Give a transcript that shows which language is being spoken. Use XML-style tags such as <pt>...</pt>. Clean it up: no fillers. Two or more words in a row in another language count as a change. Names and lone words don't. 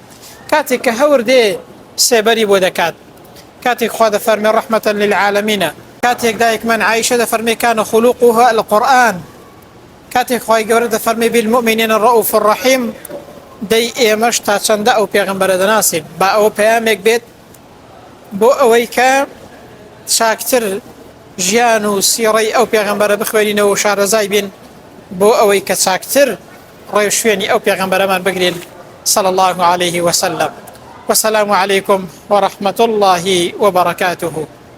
<ckb>کاتێک کە هەور دێ سێبەری بۆ دەکات، کاتێک خوا دەفەرمێ</ckb> <ar>ڕەحمەتەن للعالەمینە،</ar> <ckb>کاتێک دایکمان عایشە دەفەرمێ</ckb> <ar>کان خولوقها القورئان،</ar> <ckb>کاتێک خوای گەورە دەفەرمێ</ckb> <ar>بالمؤمنین الرؤوف الرحیم،</ar> <ckb>دەی ئێمەش تا چەندە ئەو پێغەمبەرە دەناسین؟ با ئەوە پەیامێک بێت بۆ ئەوەی کە چاکتر ژیان و سیڕەی ئەو پێغەمبەرە بخوێنینەوە و شارەزای بین، بۆ ئەوەی کە چاکتر ڕێو شوێنی ئەو پێغەمبەرەمان بگرین</ckb> <ar>صلى الله عليه وسلم. والسلام عليكم ورحمة الله وبركاته.</ar>